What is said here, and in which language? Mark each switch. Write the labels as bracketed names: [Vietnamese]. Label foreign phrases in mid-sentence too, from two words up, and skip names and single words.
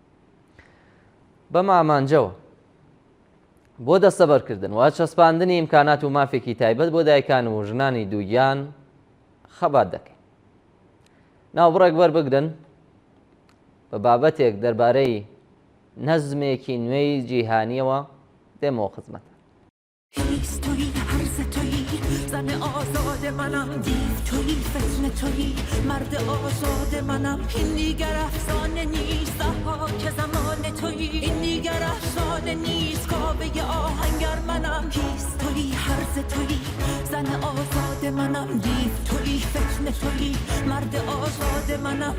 [Central Kurdish] بەمە ئامانجەوە بۆ دەستەبەرکردن و چەسپاندنی ئیمکانات و مافێکی تایبەت بۆ دایکان و ژنانی دووگیان خەبات دەکەین. ناوبڕێک وەربگرن بە بابەتێک دەربارەی نەزمێکی نوێی جیهانیەوە دێمەوە خزمەتە. [Persian] هیچ تویی عرض تویی زن آزاد منم، دیو تویی فتنه تویی مرد آزاد منم. این دیگر افسانه نیست که زمان تویی، این دیگر افسانه نیست کاوه آهنگر منم. هیچ تویی عرض تویی زن آزاد منم، دیو تویی فتنه تویی مرد آزاد منم.